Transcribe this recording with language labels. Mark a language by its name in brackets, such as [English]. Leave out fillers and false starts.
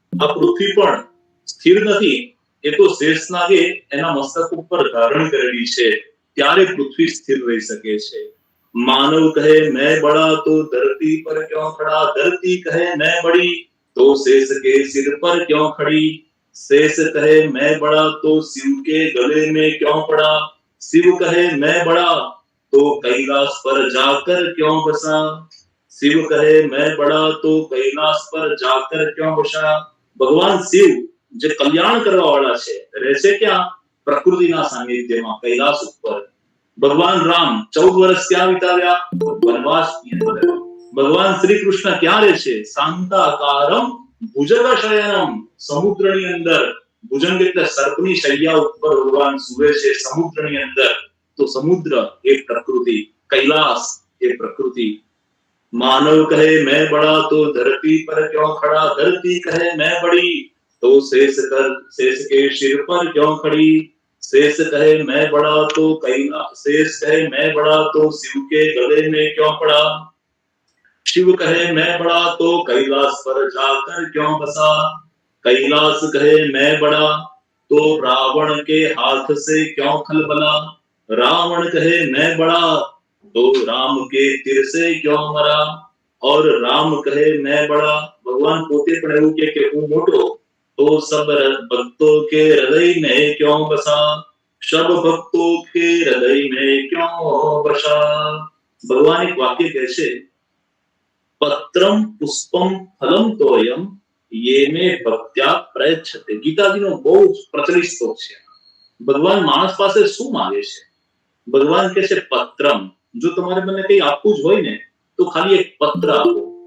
[Gujarati] આ પૃથ્વી પણ સ્થિર નથી, એ તો શેષનાગે એના મસ્તક ઉપર ધારણ કરેલી છે, ત્યારે પૃથ્વી સ્થિર રહી શકે છે. [Hindi] માનવ કહે મેં બડા તો ધરતી પર ક્યાં ખડા. ધરતી કહે મેં બડી તો શેષ કે સિર પર ક્યાં ખડી. शेष कहे मैं बड़ा तो शिव के गले में क्यों पड़ा. शिव कहे मैं बड़ा तो कैलाश पर जाकर क्यों बसा. शिव कहे मैं बड़ा तो कैलाश पर जाकर क्यों बसा. [Gujarati] भगवान शिव જે કલ્યાણ કરવા વાળા છે રહેશે ક્યાં? પ્રકૃતિના સાનિધ્યમાં કૈલાસ ઉપર. ભગવાન રામ 14 વર્ષ ક્યાં વિતાવ્યા? વનવાસની અંદર. ભગવાન શ્રી કૃષ્ણ ક્યાં રહે છે? શાંતાકારમ ભુજગશયનમ. સમુદ્રની અંદર. ભુજંગ એટલે સર્પની શૈયા ઉપર ભગવાન સૂવે છે સમુદ્રની અંદર. તો સમુદ્ર એ પ્રકૃતિ, કૈલાસ એ પ્રકૃતિ. માનવ કહે [Hindi] मैं बड़ा तो धरती पर क्यों खड़ा. धरती કહે मैं बड़ी तो शेष के सिर पर क्यों खड़ी. शेष कहे मैं बड़ा तो कैलाश. शेष कहे मैं बड़ा तो शिव के गले में क्यों पड़ा. शिव कहे मैं बड़ा तो कैलाश पर जाकर क्यों बसा. कैलाश कहे मैं बड़ा तो रावण के हाथ से क्यों खलबला. रावण कहे मैं बड़ा तो राम के तीर से क्यों मरा. और राम कहे मैं बड़ा. भगवान [Gujarati] પોતે પણ એવું કહે કે હું મોટો [Hindi] तो सब भक्तों के हृदय में क्यों बसा. सब भक्तों के हृदय में क्यों बसा. भगवान एक वाक्य [Gujarati] કહે છે [Sanskrit] પત્રમ પુષ્પમ ફલમ તોયમ ये में ભક્ત્યા પ્રયચ્છતે. [Gujarati] ગીતાજીનો બહુ પ્રચલિત શ્લોક છે. ભગવાન માણસ પાસે શું માંગે છે? ભગવાન કહે છે પત્રમ. જો તમારે મને કંઈ આપવું જ હોય ને તો ખાલી એક પત્ર આપો.